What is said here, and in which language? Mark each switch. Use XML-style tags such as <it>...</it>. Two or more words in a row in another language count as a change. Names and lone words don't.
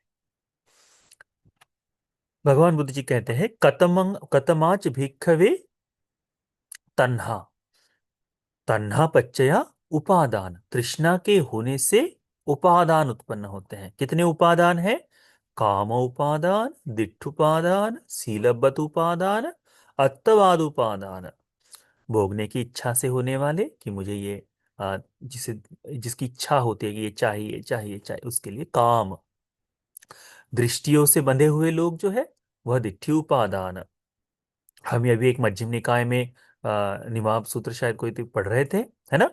<hi>भगवान बुद्ध जी कहते हैं</hi> <pi>कतमंग कतमाच भिक्खवे तन्हा। तन्हा पच्चया उपादान,</pi> <hi>तृष्णा के होने से उपादान उत्पन्न होते हैं। कितने उपादान है?</hi> <pi>काम उपादान, दिट्ठ उपादान, सीलबत उपादान, अत्तवाद उपादान।</pi> <hi>भोगने की इच्छा से होने वाले कि मुझे ये जिसे जिसकी इच्छा होती है कि ये चाहिए चाहिए चाहिए, उसके लिए काम। दृष्टियों से बंधे हुए लोग जो है वह</hi> <pi>दिट्ठी उपादान।</pi> <hi>हम अभी एक मध्यम निकाय में निवाब सूत्र शायद कोई तो पढ़ रहे थे, है ना।</hi>